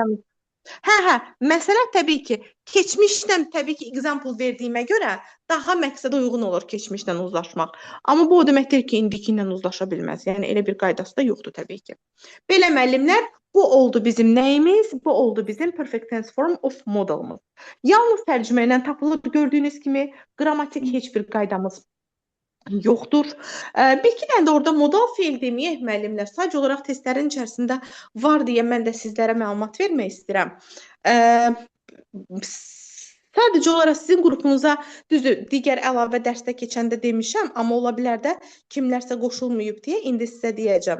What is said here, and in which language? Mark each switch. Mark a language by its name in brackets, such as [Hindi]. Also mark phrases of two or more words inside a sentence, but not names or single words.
[Azerbaijani] yəni, Hə, məsələ təbii ki, keçmişlə təbii ki, example verdiyimə görə daha məqsədə uyğun olur keçmişlə uzlaşmaq. Amma bu o demək deyil ki, indiki ilə uzlaşa bilməz. Yəni elə bir qaydası da yoxdur təbii ki. Belə müəllimlər, bu oldu bizim nəyimiz? Bu oldu bizim [English] perfect tense form of [Azerbaijani] modalımız. Yalnız tərcümə ilə tapılır gördüyünüz kimi, qrammatik heç bir qaydamız yoxdur. Bir iki dənə də orada modal feil deməyək müəllimlər. Sadəcə olaraq testlərin içərisində var deyə mən də sizlərə məlumat vermək istəyirəm. Sadəcə olaraq sizin qrupunuza düzdür, digər əlavə dərsdə keçəndə demişəm, amma ola bilər də kimlərsə qoşulmayıb deyə indi sizə deyəcəm.